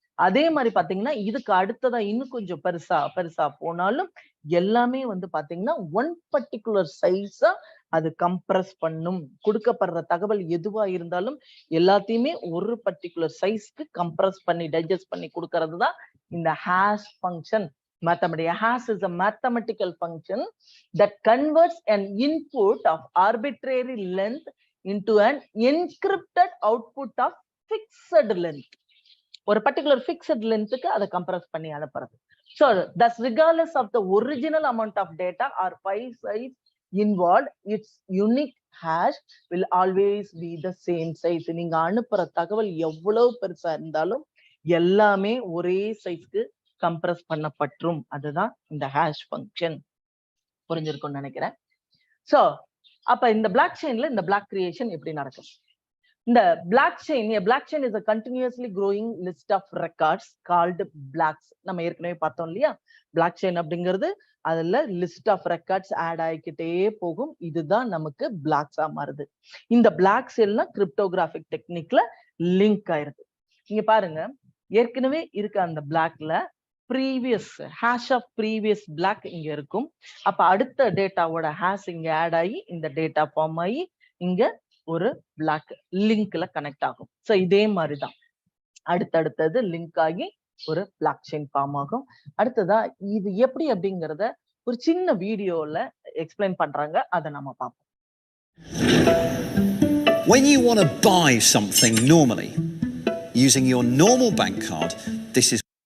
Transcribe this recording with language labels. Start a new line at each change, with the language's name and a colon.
Tamil: அதே மாதிரி பாத்தீங்கன்னா இதுக்கு அடுத்ததா இன்னும் கொஞ்சம் பெருசா போனாலும் எல்லாமே வந்து பாத்தீங்கன்னா ஒன் பர்டிகுலர் சைஸா அது கம்ப்ரஸ் பண்ணும். கொடுக்கப்படுற தகவல் எதுவா இருந்தாலும் எல்லாத்தையுமே ஒரு பர்டிகுலர் சைஸ்க்கு கம்ப்ரஸ் பண்ணி டைஜஸ்ட் பண்ணி கொடுக்கறது தான் இந்த hash function.
English: Mathematics. Hash is a mathematical function that converts an input of arbitrary length into an encrypted output of fixed length.
Tamil: ஒரு
English: particular fixed length
Tamil: க்கு அதை compress பண்ணி அனுப்புறது.
English: So, thus regardless of the original amount of data or file size involved, its unique hash will always be the same size.
Tamil: நீங்க அனுப்புற தகவல் எவ்வளவு பெருசா இருந்தாலும் எல்லாமே ஒரே சைஸ்க்கு கம்ப்ரஸ் பண்ணப்பட்டும். அதுதான் இந்த ஹேஷ் ஃபங்க்ஷன். புரிஞ்சிருக்கும்னு நினைக்கிறேன். சோ அப்ப இந்த பிளாக் செயின்ல இந்த பிளாக் கிரியேஷன் எப்படி நடக்கும்?
English: இந்த blockchain is a continuously growing list of records called blocks.
Tamil: நம்ம ஏற்கனவே பார்த்தோம் இல்லையா, பிளாக் செயின் அப்படிங்கிறது அதுல லிஸ்ட் ஆஃப் ரெக்கார்ட்ஸ் ஆட் ஆகிக்கிட்டே போகும். இதுதான் நமக்கு பிளாக்ஸா மாறுது. இந்த பிளாக்ஸ் எல்லாம் கிரிப்டோகிராஃபிக் டெக்னிக்ல லிங்க் ஆயிருது. இங்க பாருங்க, ஏற்கனவே இருக்க அந்த பிளாக்ல previous hash of previous black இங்க இருக்கும். அப்ப அடுத்த டேட்டாவோட ஹேஷ் இங்க ஆட் ஆகி இந்த டேட்டா ஃபார்ம் ஆகி இங்க ஒரு பிளாக் லிங்க்ல கனெக்ட் ஆகும். சோ இதே மாதிரிதான் அடுத்தடுத்தது லிங்க் ஆகி ஒரு பிளாக் செயின் ஃபார்ம் ஆகும். அடுத்ததா இது எப்படி அப்படிங்கறத ஒரு சின்ன வீடியோல எக்ஸ்பிளைன் பண்றாங்க, அதை நம்ம பார்ப்போம்.
English: When you want to buy something normally using your normal bank card, this is